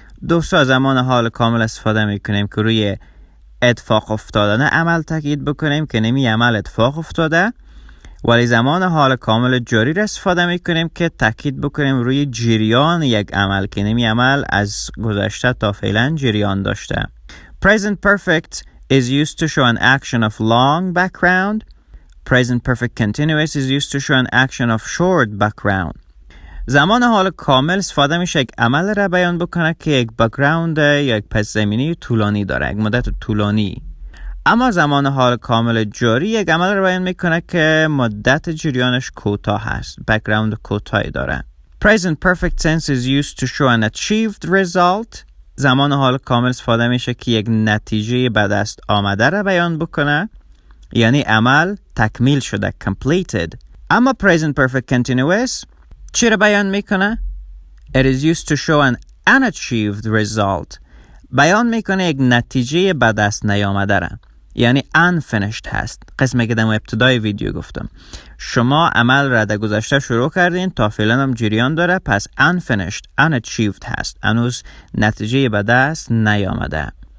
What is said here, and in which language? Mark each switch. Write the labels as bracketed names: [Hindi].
[Persian] دوستا زمان حال کامل استفاده میکنیم که روی اتفاق افتادن عمل تاکید بکنیم که نمی عمل اتفاق افتاده، ولی زمان حال کامل جاری را استفاده میکنیم که تاکید بکنیم روی جریان یک عمل که نمی عمل از گذشته تا فعلا جریان داشته. [English] Present perfect is used to show an action of long background. Present perfect continuous is used to show an action of short background. [Persian] زمان حال کامل استفاده میشه یک عمل را بیان بکنه که یک بک‌گراند یا یک پس زمینی طولانی داره، یک مدت طولانی. اما زمان حال کامل جاری یک عمل را بیان میکنه که مدت جریانش کوتاه هست، بک‌گراند کوتاهی داره. [English] Present perfect tense is used to show an achieved result. [Persian] زمان حال کامل استفاده میشه که یک نتیجه به دست آمده را بیان بکنه، یعنی عمل تکمیل شده، completed. [English] اما present perfect continuous [Persian] چی را بیان میکنه؟ [English] It is used to show an unachieved result. [Persian] بیان میکنه یک نتیجه به دست نیامده را، یعنی unfinished هست. قسمی که در ابتدای ویدیو گفتم، شما عمل را در گذشته شروع کردین تا فعلا هم جریان داره، پس unfinished، unachieved هست، هنوز نتیجه به دست نیامده.